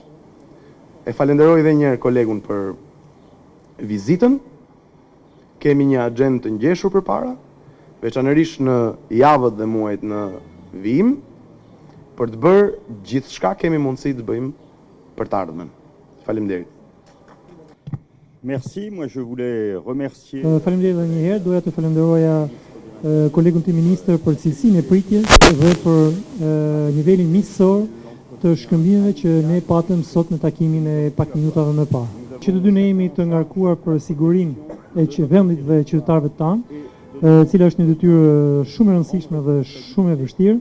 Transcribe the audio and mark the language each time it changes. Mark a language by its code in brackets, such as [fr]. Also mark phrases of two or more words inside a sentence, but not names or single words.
[sq] E falenderoj edhe një herë kolegun për vizitën. Kemi një agjendë të ngjeshur përpara, veçanërisht në javët dhe muajt në vijim, për të bërë gjithçka kemi mundësi të bëjmë për të ardhmen. Faleminderit. [fr] Merci, moi je voulais remercier. [sq] Faleminderit edhe një herë, doja të falenderoja kolegun tim ministër për cilësinë e pritjes dhe për nivelin miqësor të shkëmbimeve që ne patëm sot në takimin e pak minutave më parë. Që të dy ne jemi të ngarkuar për sigurinë e vendit dhe qytetarëve tanë, e cila është një detyrë shumë e rëndësishme dhe shumë e vështirë.